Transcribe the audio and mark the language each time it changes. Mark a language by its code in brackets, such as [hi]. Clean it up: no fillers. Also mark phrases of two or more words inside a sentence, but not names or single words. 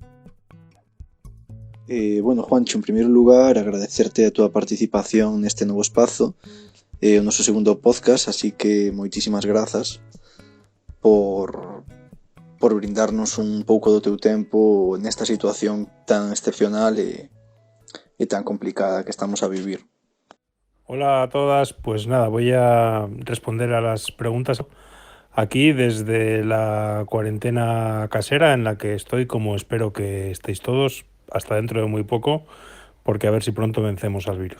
[gl] Bueno, Juancho, en primeiro lugar, agradecerte a túa participación neste novo espazo, o noso segundo podcast, así que moitísimas grazas por brindarnos un pouco do teu tempo nesta situación tan excepcional e tan complicada que estamos a vivir. [es] Hola a todas, pues nada, voy a responder a las preguntas aquí desde la cuarentena casera en la que estoy, como espero que estéis todos, hasta dentro de muy poco, porque a ver si pronto vencemos al virus.